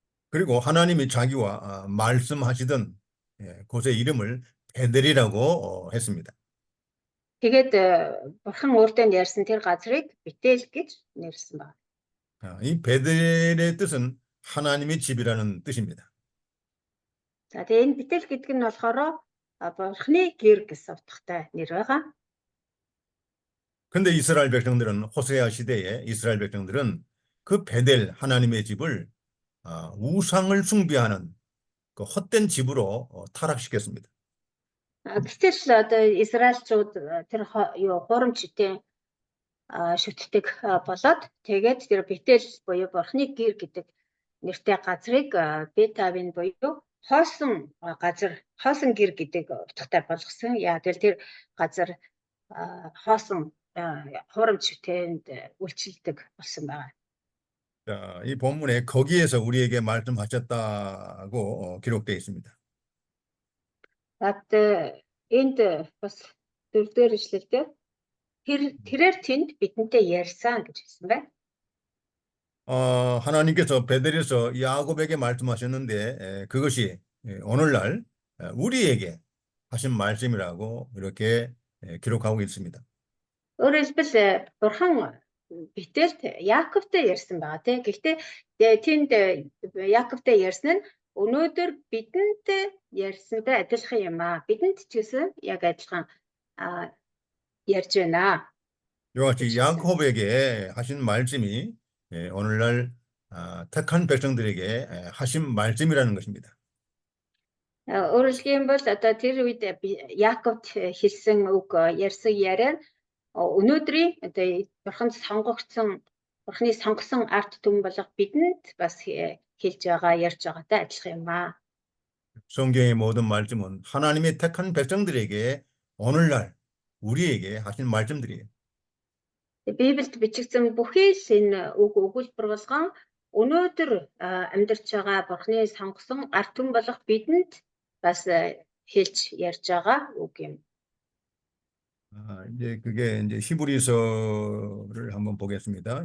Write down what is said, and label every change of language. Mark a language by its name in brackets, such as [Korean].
[Korean] 그리고 하나님이 자기와 말씀하시던 곳의 이름을 베델이라고 했습니다. [Mongolian] Тэгээд бурхан өөртөө ярьсан тэр газрыг Бетел гэж нэрсэн байна. [Korean] 이 베델의 뜻은 하나님의 집이라는 뜻입니다. [Mongolian] За тэгээд энэ Бетел гэдэг нь болохоор бурханы гэр гэсэн утгатай нэр байгаа. [Korean] 근데 이스라엘 백성들은 호세아 시대에 이스라엘 백성들은 그 베델 하나님의 집을 우상을 숭배하는 그 헛된 집으로 타락시켰습니다. [Mongolian] Гэтэл одоо Израильчууд тэр хуурамчтай шүтдэг болоод тэгээд тэр Бетел буюу бурханы гэр гэдэг нэртэй газрыг Бетавин буюу хоосон газар, хоосон гэр гэдэг утгатай болгосон. Яг тэр газар хоосон хуурамчтэйнд үйлчилдэг болсон байна. [Korean] 자, 이 본문에 거기에서 우리에게 말씀하셨다고 기록되어 있습니다. [Mongolian] Энд бас дөрөвдөр ишлэлдээ тэрээр тэнд бидэнтэй ярьсан гэж хэлсэн байна. [Korean] 하나님께서 베델에서 야곱에게 말씀하셨는데 그것이 오늘날 우리에게 하신 말씀이라고 이렇게 기록하고 있습니다. [Mongolian] Өөрөөр хэлбэл бурхан Бетэлд Яаковтай ярьсан байгаа тийм. Гэхдээ тэнд Яаковтай ярьсан нь өнөөдөр бидэнд ярьсантай адилхан юм аа. Бидэнд ч гэсэн яг адилхан ярьж байна. [Korean] 이와 같이 야곱에게 하신 말씀이 오늘날 택한 백성들에게 하신 말씀이라는 것입니다. [Mongolian] Өөрөөр хэлбэл одоо тэр үед Яаковт хэлсэн үг ярьсан яриа өнөөдрийн одоо бурханд сонгогдсон бурханы сонгосон арт түмэн болох бидэнд бас хэлж байгаа ярьж байгаатай адилхан юм аа. [Korean] 성경의 모든 말씀은 하나님의 택한 백성들에게 오늘날 우리에게 하신 말씀들이에요. [Mongolian] Библиэд бичигдсэн бүхий л энэ үг өгүүлбэр болгон өнөөдөр амьдарч байгаа бурханы сонгосон арт түмэн болох бидэнд бас хэлж ярьж байгаа үг юм. [Korean] 이제 그게 이제 히브리서를 한번 보겠습니다.